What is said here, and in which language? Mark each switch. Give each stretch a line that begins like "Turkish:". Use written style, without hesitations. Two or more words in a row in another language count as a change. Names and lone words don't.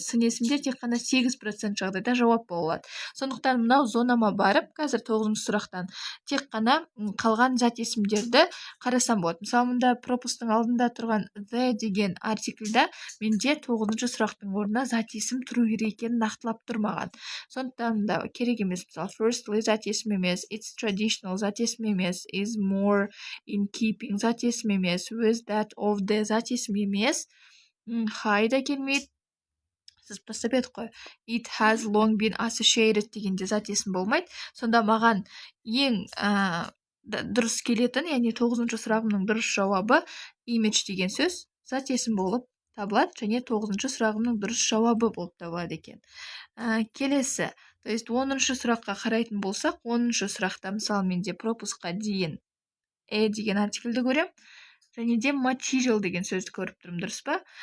Kazakh: Сын есімдер тек қана 8% жағдайда жауап болады. Сондықтан мынау зонама барып, қазір 9-ші сұрақтан тек қана қалған зат есімдерді қарасам болады. Мысалы, мұнда пропустың алдында тұрған the деген артикльда менде 9-ші сұрақтың орнына зат есім тұру керек екенін нақтылап тұрмаған. Сондықтан да керек емес. Мысалы, firstly зат есім емес,
English: it's traditional
Kazakh: зат есім емес,
English: is more in keeping
Kazakh: зат есім емес,
English: with that of the
Kazakh: зат есім емес, high да келмейді. Сіз бастап едік қой.
English: It has long been associated
Kazakh: дегенде зат есім болмайды. Сонда маған ең дұрыс келетін, яғни 9-ші сұрағымның дұрыс жауабы image деген сөз зат есім болып табылады, және 9-ші сұрағымның дұрыс жауабы болып табылады екен. Келесі,
Russian: то есть
Kazakh: 10-ші сұраққа қарайтын болсақ, 10-ші сұрақта мысалы менде пропускқа дейін деген артикльді көрем, және де material деген сөзді көріп тұрмын, дұрыс па?